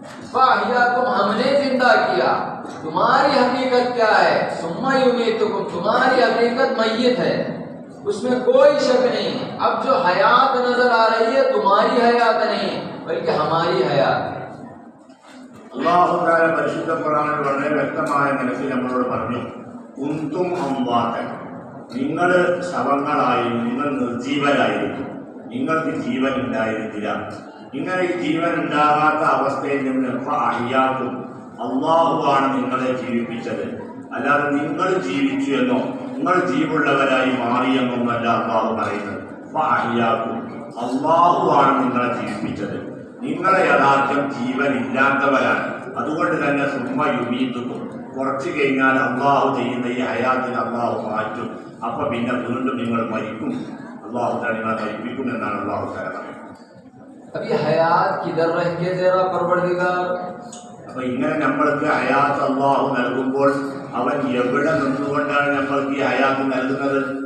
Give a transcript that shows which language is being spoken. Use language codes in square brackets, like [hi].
[hi] फ़अहयाकुम, हमने जिंदा किया। तुम्हारी हकीकत क्या है? [ar] सुम्मा युमीतुकुम, [hi] तुम्हारी हकीकत मय्यत है, उसमें कोई शक नहीं। अब जो हयात नजर आ रही है तुम्हारी हयात नहीं बल्कि हमारी हयात है। [ml] അല്ലാഹു തആല പരിശുദ്ധ ഖുർആനിൽ വളരെ വ്യക്തമായ നിലയിൽ നമ്മളോട് പറഞ്ഞു, [ar] കുന്തും അംവാതൻ, [ml] നിങ്ങൾ ശവങ്ങളായിരുന്നു, നിങ്ങൾ നിർജീവരായിരുന്നു, നിങ്ങൾക്ക് ജീവൻ ഉണ്ടായിരുന്നില്ല. ഇങ്ങനെ ഈ ജീവൻ ഉണ്ടാകാത്ത അവസ്ഥയിൽ നിന്ന് അഹ്യാക്കും, അള്ളാഹുവാണ് നിങ്ങളെ ജീവിപ്പിച്ചത്. അല്ലാതെ നിങ്ങൾ ജീവിച്ചു എന്നോ നിങ്ങൾ ജീവുള്ളവരായി മാറിയെന്നൊന്നല്ല അള്ളാഹു പറയുന്നത്. അഹ്യാക്കും, അള്ളാഹുവാണ് നിങ്ങളെ ജീവിപ്പിച്ചത്. നിങ്ങളെ യഥാർത്ഥം ജീവൻ ഇല്ലാത്തവരാണ്. അതുകൊണ്ട് തന്നെ [ar] സുമ്മ യുമീതുക്കും, [ml] കുറച്ചു കഴിഞ്ഞാൽ അള്ളാഹു ചെയ്യുന്ന ഈ ഹയാത്തിന് അള്ളാഹു മാറ്റും. അപ്പൊ പിന്നെ വീണ്ടും നിങ്ങൾ മരിക്കും. അള്ളാഹു തആല നിങ്ങളെ മരിപ്പിക്കും എന്നാണ് അള്ളാഹു തആല പറയുന്നത്. [hi] अभी हयात किधर रह के दे रहा परवरदिगार? [ml] അപ്പൊ ഇങ്ങനെ നമ്മൾക്ക് ഹയാത്ത് അള്ളാഹു നൽകുമ്പോൾ അവൻ എവിടെ നിന്നുകൊണ്ടാണ് നമ്മൾക്ക് ഈ ഹയാത്ത് നൽകുന്നത്?